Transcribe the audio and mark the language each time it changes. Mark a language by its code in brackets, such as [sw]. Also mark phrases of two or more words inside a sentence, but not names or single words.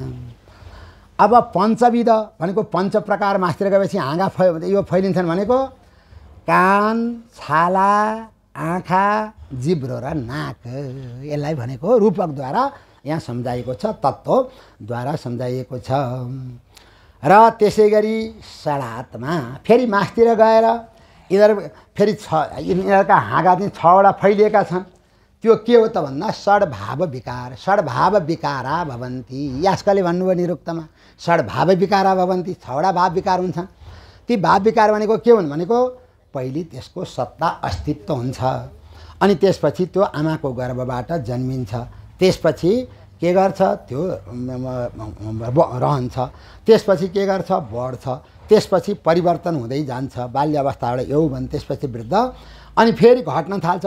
[ne] अब पञ्चविध भनेको पञ्च प्रकार मास्तिर गएपछि हाँगा यो फैलिन्छन् भनेको कान, छाला, आँखा, जिब्रो र नाक, यसलाई भनेको रूपकद्वारा यहाँ सम्झाइएको छ, तत्त्वद्वारा सम्झाइएको छ। र त्यसै गरी षडात्मा फेरि मास्तिर गएर यिनीहरू फेरि यिनीहरूका हाँगा चाहिँ छवटा फैलिएका छन्। त्यो के हो त भन्दा षड्भाव विकार, [sa] षड्भाव विकारा भवन्ति। [ne] यास्कले भन्नुभयो निरुक्तमा [sa] षड्भाव विकारा भवन्ति, [ne] छवटा भाव विकार हुन्छन्। ती भाव विकार भनेको के हुन् भनेको पहिले त्यसको सत्ता अस्तित्व हुन्छ, अनि त्यसपछि त्यो आमाको गर्भबाट जन्मिन्छ, त्यसपछि के गर्छ त्यो रहन्छ, त्यसपछि के गर्छ बढ्छ, त्यसपछि परिवर्तन हुँदै जान्छ, बाल्य अवस्थाबाट यौवन, त्यसपछि वृद्ध, अनि फेरि घट्न थाल्छ।